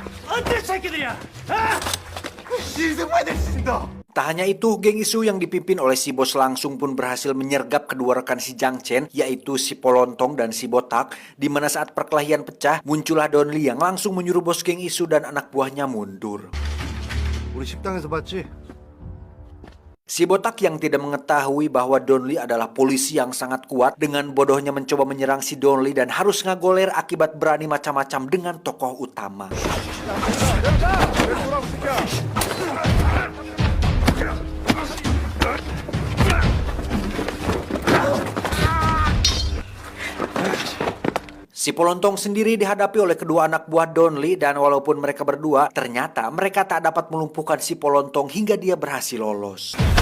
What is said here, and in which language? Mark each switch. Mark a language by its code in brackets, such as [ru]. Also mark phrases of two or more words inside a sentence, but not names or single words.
[id] Tak hanya itu, geng Isu yang dipimpin oleh si bos langsung pun berhasil menyergap kedua rekan si Jiang Chen, yaitu si Polontong dan si Botak, di mana saat perkelahian pecah, muncullah Don Lee yang langsung menyuruh bos geng Isu dan anak buahnya mundur. [ko] 우리 식당에서 봤지? [id] Si Botak yang tidak mengetahui bahwa Don Lee adalah polisi yang sangat kuat, dengan bodohnya mencoba menyerang si Don Lee dan harus ngagoler akibat berani macam-macam dengan tokoh utama. Si Polontong sendiri dihadapi oleh kedua anak buah Don Lee, dan walaupun mereka berdua, ternyata mereka tak dapat melumpuhkan si Polontong hingga dia berhasil lolos.